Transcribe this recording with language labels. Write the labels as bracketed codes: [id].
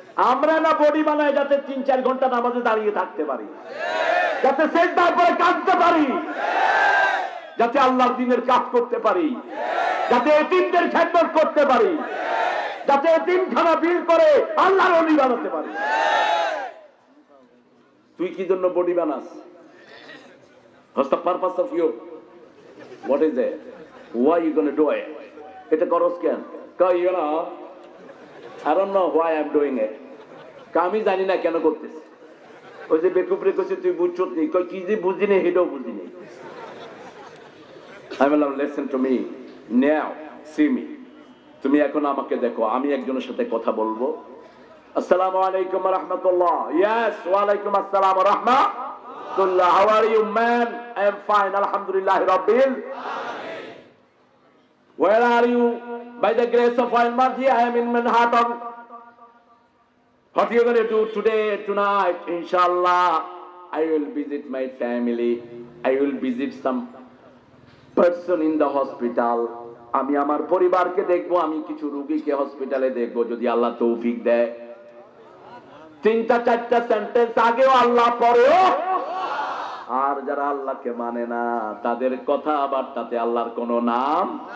[bn] আমরা না বডি বানায় যাতে 3-4 ঘন্টা নামাজে দাঁড়িয়ে থাকতে পারি, যাতে সেজদার পরে কাঁদতে পারি, যাতে আল্লাহর দ্বীনের কাজ করতে পারি, যাতে এতিমদের খেদমত করতে পারি, যাতে এতিমখানা বিল করে আল্লাহর ওলি বানাতে পারি। তুই কি জন্য বডি বানাস? [en] What's the purpose of you? What is it? Why you gonna do it? [bn] এটা করস কেন? কই [en] you know, I don't know why I'm doing it. [bn] আমি জানি না কেন করতেছি। ওই যে বেকুবরে কইছে তুই বুঝছস নি, কই কি যে বুঝি না হেডও বুঝি না। [en] I will listen to me now, see me. [bn] তুমি এখন আমাকে দেখো, আমি একজনের সাথে কথা বলবো। [ar] আসসালামু আলাইকুম ওয়া রাহমাতুল্লাহ। [en] Yes, [ar] ওয়া আলাইকুম আসসালাম ওয়া রাহমাতুল্লাহ. [en] How are you man? I am fine, [ar] alhamdulillah rabbil alamin. [en] Where are you? By the grace of Almighty, I am in Manhattan. What are you going to do today, tonight? Inshallah, I will visit my family. I will visit some person in the hospital. [bn] আমি আমার পরিবারকে দেখবো, আমি কিছু রোগীকে হসপিটালে দেখবো যদি আল্লাহ তৌফিক দেয়। 3-4টা সেন্টেন্স আগেও আল্লাহ পরেও। আর যারা আল্লাহকে মানে না তাদের কথা আবার তাতে আল্লাহর কোনো নাম।